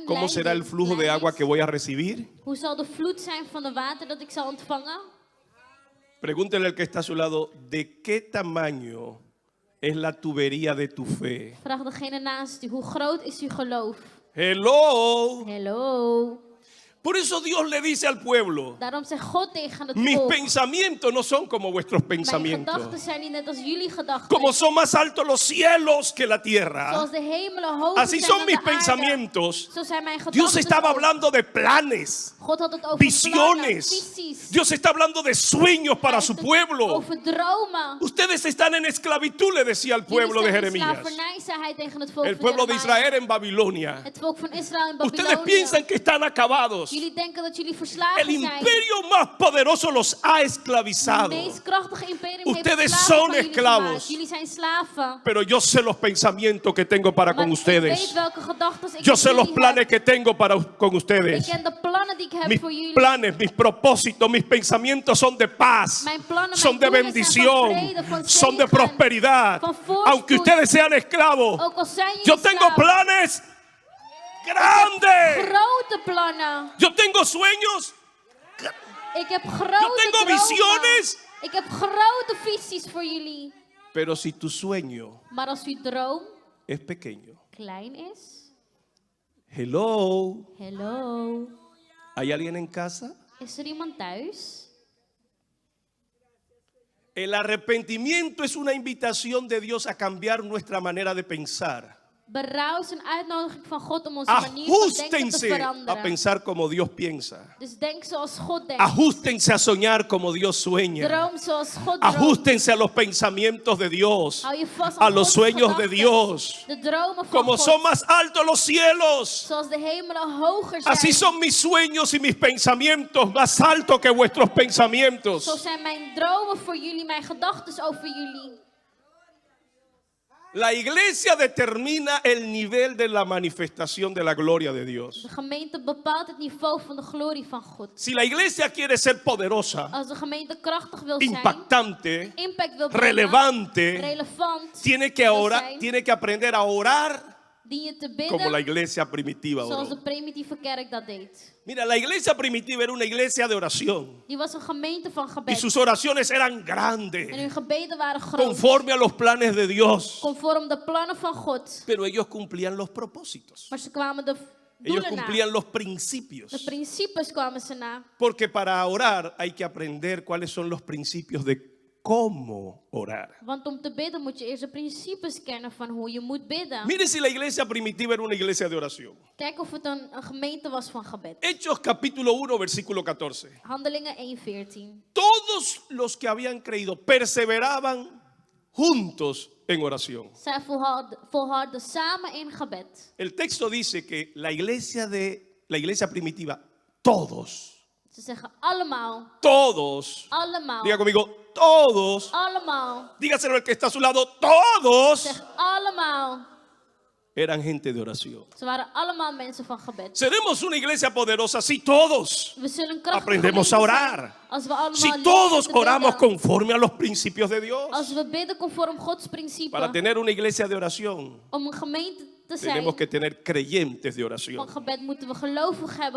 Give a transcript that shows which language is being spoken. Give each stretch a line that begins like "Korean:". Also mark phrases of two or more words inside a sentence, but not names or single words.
Spanish: ¿cómo será el
Dutch: leiding
Spanish: flujo de
Dutch: klein
Spanish: agua
Dutch: is,
Spanish: que voy a recibir?
Dutch: hoe zal de vloed zijn van de water dat ik zal ontvangen?
Spanish: Pregúntele al que está a su lado, ¿de qué tamaño es la tubería de tu fe?
Dutch: Vraag degene naast u, hoe groot is uw geloof?
Spanish: Hello.
Dutch: Hello.
Spanish: Por eso Dios le dice al pueblo,
Dutch: Daarom zegt God tegen het
Spanish: mis
Dutch: volk,
Spanish: pensamientos no son como vuestros
Dutch: mijn
Spanish: pensamientos.
Dutch: gedachten zijn niet net als jullie gedachten.
Spanish: Como son más altos los cielos que la tierra,
Dutch: Zoals de hemelen hoger
Spanish: así
Dutch: zijn
Spanish: son
Dutch: dan
Spanish: mis
Dutch: de aarde.
Spanish: pensamientos.
Dutch: Zo zijn mijn
Spanish: Dios
Dutch: gedachten
Spanish: estaba
Dutch: ook.
Spanish: hablando de planes,
Dutch: God had het over plannen,
Spanish: visiones.
Dutch: visies.
Spanish: Dios está hablando de sueños para
Dutch: Hij
Spanish: su
Dutch: heeft het
Spanish: pueblo.
Dutch: over dromen.
Spanish: Ustedes están en esclavitud, le decía al pueblo de
Dutch: Jullie zijn in
Spanish: Jeremías.
Dutch: slavernij, zei hij tegen het volk
Spanish: El
Dutch: van
Spanish: pueblo de
Dutch: Jeremia.
Spanish: Israel en Babilonia.
Dutch: Het volk van Israël in
Spanish: Ustedes
Dutch: Babylonië.
Spanish: piensan que están acabados.
Dutch: Jullie denken dat jullie
Spanish: El
Dutch: verslagen zijn.
Spanish: imperio más poderoso los ha
Dutch: Het
Spanish: esclavizado.
Dutch: meest krachtige imperium heeft
Spanish: Ustedes
Dutch: slaven
Spanish: son
Dutch: van jullie
Spanish: esclavos.
Dutch: gemaakt. Jullie zijn slaven.
Spanish: Pero yo sé los pensamientos que tengo para
Dutch: Maar
Spanish: con
Dutch: ik weet
Spanish: ustedes.
Dutch: welke gedachten ik
Spanish: Yo
Dutch: met
Spanish: sé los
Dutch: jullie
Spanish: planes
Dutch: heb.
Spanish: que tengo con
Dutch: Ik
Spanish: ustedes.
Dutch: ken de plannen die ik heb
Spanish: Mis
Dutch: voor jullie.
Spanish: planes, mis propósitos, mis pensamientos son de paz,
Dutch: Mijn plannen,
Spanish: son
Dutch: mijn
Spanish: de
Dutch: doelen zijn
Spanish: bendición,
Dutch: van vrede, van
Spanish: son de
Dutch: zegen,
Spanish: prosperidad.
Dutch: van voorspoed.
Spanish: Aunque ustedes sean esclavos,
Dutch: Ook al zijn jullie
Spanish: yo tengo
Dutch: slaven.
Spanish: planes grandes.
Dutch: Grote plannen.
Spanish: Yo tengo sueños.
Dutch: Ik heb
Spanish: Yo
Dutch: grote
Spanish: tengo
Dutch: dromen.
Spanish: visiones.
Dutch: Ik heb grote visies voor jullie.
Spanish: Pero si tu sueño
Dutch: Maar als uw droom
Spanish: es pequeño,
Dutch: klein is.
Spanish: hello,
Dutch: Hello.
Spanish: ¿hay alguien en casa?
Dutch: Is er iemand thuis?
Spanish: El arrepentimiento es una invitación de Dios a cambiar nuestra manera de pensar.
Dutch: Berouw is een uitnodiging van God om onze manier van denken te
Spanish: Ajustense a
Dutch: veranderen.
Spanish: pensar como Dios piensa.
Dutch: Dus denk zoals God denkt.
Spanish: Ajustense a soñar como Dios sueña.
Dutch: Droom zoals God droomt.
Spanish: Ajustense a los pensamientos de Dios,
Dutch: Hou je vast
Spanish: a
Dutch: aan
Spanish: los
Dutch: Gods
Spanish: sueños de
Dutch: gedachten.
Spanish: Dios.
Dutch: De dromen van
Spanish: Como
Dutch: God.
Spanish: son más altos los cielos,
Dutch: Zoals de hemelen hoger zijn.
Spanish: así son mis sueños y mis pensamientos más altos que vuestros
Dutch: Zo
Spanish: pensamientos.
Dutch: zijn mijn dromen voor jullie, mijn gedachten over jullie.
Spanish: La iglesia determina el nivel de la manifestación de la gloria de Dios.
Dutch: De gemeente bepaalt het niveau van de glorie van God.
Spanish: Si la iglesia quiere ser poderosa,
Dutch: Als de gemeente krachtig wil zijn,
Spanish: impactante,
Dutch: impact wil brengen,
Spanish: relevante,
Dutch: relevant,
Spanish: tiene que
Dutch: wil
Spanish: orar,
Dutch: zijn,
Spanish: tiene que aprender a orar
Dutch: dien je te
Spanish: como la
Dutch: bidden
Spanish: iglesia primitiva
Dutch: zoals de
Spanish: oró.
Dutch: primitieve kerk dat deed.
Spanish: Mira, la iglesia primitiva era una iglesia de oración
Dutch: Die was een gemeente van
Spanish: y
Dutch: gebed.
Spanish: sus oraciones eran
Dutch: En
Spanish: grandes,
Dutch: hun gebeden waren groot,
Spanish: conforme a los planes de Dios.
Dutch: conform de plannen van God.
Spanish: Pero ellos cumplían los propósitos,
Dutch: Maar ze kwamen de
Spanish: ellos
Dutch: doelen na.
Spanish: cumplían los
Dutch: De
Spanish: principios.
Dutch: principes kwamen ze na.
Spanish: Porque para orar hay que aprender cuáles son los principios de cómo orar.
Dutch: Want om te bidden moet je eerst de principes kennen van hoe je moet bidden.
Spanish: Mire si la iglesia primitiva era una iglesia de oración.
Dutch: Kijk of het een gemeente was van gebed.
Spanish: Hechos capítulo 1, versículo 14.
Dutch: Handelingen 1:14.
Spanish: Todos los que habían creído perseveraban juntos en oración.
Dutch: Zij volharden samen in gebed.
Spanish: El texto dice que la iglesia primitiva, todos,
Dutch: Ze zeggen allemaal,
Spanish: diga conmigo, todos,
Dutch: allemaal.
Spanish: dígaselo al que está a su lado, todos
Dutch: Zeg allemaal.
Spanish: eran gente de oración.
Dutch: Ze waren allemaal mensen van gebed.
Spanish: Seremos una iglesia poderosa si todos
Dutch: We zullen krachtig
Spanish: aprendemos a
Dutch: gemeente zijn
Spanish: orar.
Dutch: als we allemaal
Spanish: Si
Dutch: leren
Spanish: todos
Dutch: te
Spanish: oramos
Dutch: bidden.
Spanish: conforme a los principios de Dios.
Dutch: Als we bidden conform Gods principe.
Spanish: Para tener una iglesia de oración,
Dutch: Om een gemeente te zijn
Spanish: tenemos que tener creyentes de
Dutch: van
Spanish: oración.
Dutch: gebed moeten we gelovig hebben van